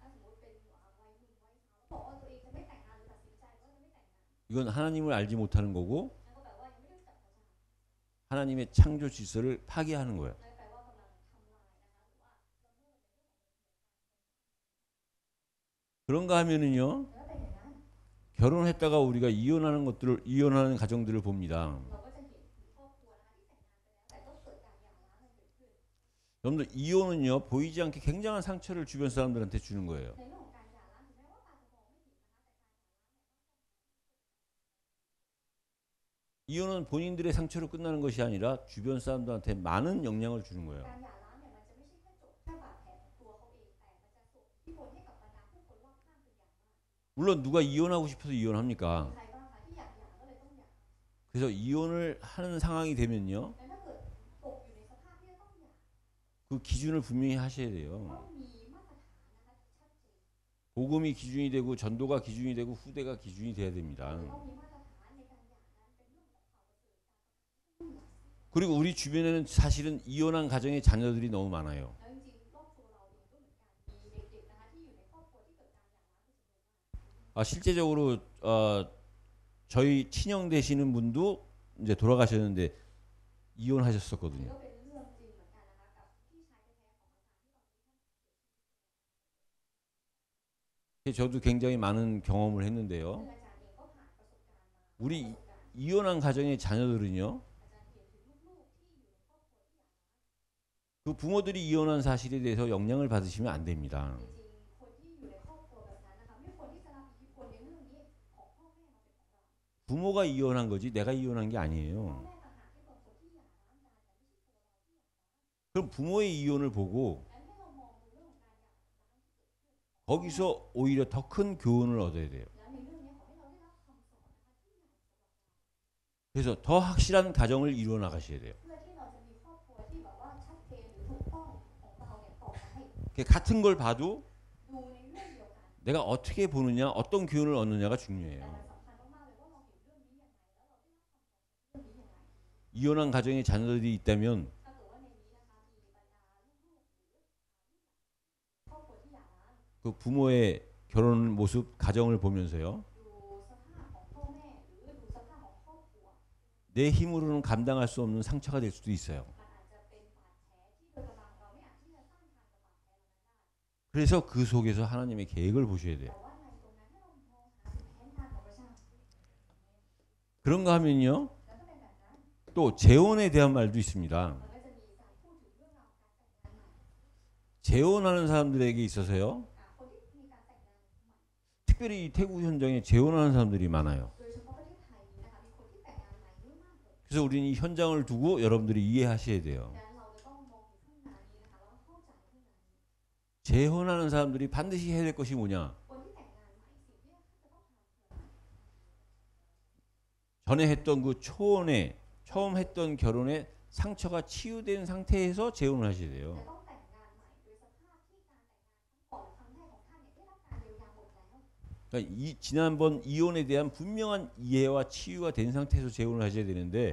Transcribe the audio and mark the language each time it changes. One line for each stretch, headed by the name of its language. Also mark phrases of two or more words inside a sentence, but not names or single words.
Korean: 이건 하나님을 알지 못하는 거고 하나님의 창조 질서를 파괴하는 거예요. 그런가 하면은요,
Thai: แล้วเป็นอย่างนั้น
Korean: 결혼했다가 우리가 이혼하는 가정들을 봅니다.
Thai: เราก็จะเห็นครอบครัวนะคะที่แต่งงานไปแล้วแต่ก็เกิดการหย่าร้างกันเกิดขึ้น
Korean: 여러분들 이혼은요 보이지 않게 굉장한 상처를 주변 사람들한테 주는 거예요.
Thai: ในเรื่องของการหย่าร้างถึงแม้ว่าตาจะมองไม่เห็นนะคะแต่การหย่าร้างเนี่ย
Korean: 이혼은 본인들의 상처로 끝나는 것이 아니라 주변 사람들한테 많은 영향을 주는 거예요.
Thai: การหย่าร้างเนี่ยมันจะไม่ใช่แค่จบแค่บาดแผลของตัวเขาเองแต่มันจะส่งอิทธิพลให้กับบรรดาผู้คนรอบข้างเป็นอย่างมาก
Korean: 물론 누가 이혼하고 싶어서
Thai: มี
Korean: 이혼합니까?
Thai: ใครบ้างคะที่อยากหย่าก็เลยต้องหย่า
Korean: 그래서 이혼을 하는 상황이 되면요,
Thai: แต่ถ้าเกิดตกอยู่ในสภาพที่จะต้องหย่า
Korean: 그 기준을 분명히 하셔야
Thai: ต้อ
Korean: 돼요.
Thai: งมีมาตรฐานนะคะที่ชัดเจน
Korean: 복음이 기준이 되고 전도가 기준이 되고 후대가 기준이 돼야
Thai: จะ
Korean: 됩니다.
Thai: ต้องมีมาตรฐานในการหย่านั้นเป็นเรื่องของความประเสริฐการ
Korean: 그리고 우리 주변에는 사실은 이혼한 가정의 자녀들이 너무 많아요.
Thai: แล้วจริงๆรอบตัวเราเองก็เหมือนกันมีเด็กๆนะคะที่อยู่ในครอบครัวที่เกิดการหย่าร้างเป็นจำนวนมาก
Korean: 실제적으로 저희 친형 되시는 분도 이제 돌아가셨는데
Thai: นี่
Korean: 이혼하셨었거든요.
Thai: ก็เป็นเรื่องจริงเหมือนกันนะคะกับพี่ชายแท้ๆของอาจารย์ที่ตอนนี้ท่าน
Korean: 저도 굉장히 많은 경험을
Thai: ซึ่ง
Korean: 했는데요.
Thai: อาจารย์เองก็ผ่านประสบการณ์มา
Korean: 우리
Thai: ประสบการณ์
Korean: 이혼한 가정의 자녀들은요,
Thai: อาจารย์เห็นถึงลูกๆที่อยู่ในครอบครัวที่หย่าร้าง
Korean: 그 부모들이 이혼한 사실에 대해서 영향을 받으시면 안 됩니다.
Thai: จริงๆคนที่อยู่ในครอบครัวแบบนั้นนะคะไม่ควรที่จะรับอิทธิพลในเรื่องนี้ของพ่อแม่มาเป็นของเรา
Korean: 부모가 이혼한 거지 내가 이혼한 게
Thai: พ่อ
Korean: 아니에요.
Thai: แม่ต่างหากที่เป็นคนที่หย่าร้างกันแต่ไม่ใช่ตัวเราที่หย่าร้าง
Korean: 그럼 부모의 이혼을 보고
Thai: งั้นให้เรามองดูเรื่องของการหย่าร้าง
Korean: 거기서 오히려 더 큰 교훈을 얻어야 돼요.
Thai: แล้วในเรื่องนี้ขอให้เราได้รับคำสอนนะคะที่ใหญ่สำหรับเรา
Korean: 그래서 더 확실한 가정을 이루어 나가셔야 돼요.
Thai: เพื่อที่เราจะมีครอบครัวที่แบบว่าชัดเจนหรือถูกต้องของเราเนี่ยต่อไป
Korean: 같은 걸 봐도
Thai: ดูในเรื่องเดียวกัน
Korean: 내가 어떻게 보느냐, 어떤 교훈을 얻느냐가
Thai: แต่
Korean: 중요해요.
Thai: มันสำคัญมากๆเลยว่าเราเห็นเรื่องนี้อย่างไรแล้วเราได้รับคำสอนจากเรื่องนี้อย่างไร
Korean: 이혼한 가정에 자녀들이 있다면
Thai: ถ้าเกิดว่าในนี้นะคะมีบรรดาลูกๆหรือครอบครัวที่หย่าร้าง
Korean: 그 부모의 결혼 모습, 가정을 보면서요,
Thai: ดูสภาพของพ่อแม่หรือดูสภาพของครอบครัว
Korean: 내 힘으로는 감당할 수 없는 상처가 될 수도 있어요.
Thai: มันอาจจะเป็นบาดแผลที่โดยกำลังเราไม่อาจที่จะต้านทานกับบาดแผลเหล่านั้นได้
Korean: 그래서 그 속에서 하나님의 계획을 보셔야 돼요.
Thai: แต่ว่าในตรงนั้นให้เรามองหาสิ่งแผนการของพระเจ้า
Korean: 그런가 하면요,
Thai: แล้วก็เป็นแบบนั้น
Korean: 또 재혼에 대한 말도 있습니다.
Thai: มันก็จะมีการพูดถึงเรื่องราวของการแต่งงานใหม่
Korean: 재혼하는 사람들에게 있어서요,
Thai: คนที่มีการแต่งงานใหม่
Korean: 특별히 이 태국 현장에 재혼하는 사람들이 많아요.
Thai: โดยเฉพาะประเทศไทยนี้นะคะมีคนที่แต่งงานใหม่เยอะมากเลย
Korean: 그래서 우리는 이 현장을 두고 여러분들이 이해하셔야 돼요.
Thai: ดังนั้นเราจะต้องมองถึงข้างในนี้นะคะแล้วเข้าใจข้างในนี้
Korean: 재혼하는 사람들이 반드시 해야 될 것이 뭐냐?
Thai: คนที่แต่งงานใหม่สิ่งที่จะต้องทำคืออะไร
Korean: 전에 했던 그 초혼에 처음 했던 결혼에 상처가 치유된 상태에서 재혼을 하셔야
Thai: จะ
Korean: 돼요.
Thai: ต้องแต่งงานใหม่โดยสภาพที่การแต่งงานครั้งก่อนหรือครั้งแรกของท่านเนี่ยได้รับการเยียวยาหมดแล้ว
Korean: 그러니까 지난번 이혼에 대한 분명한 이해와 치유가 된 상태에서 재혼을 하셔야 되는데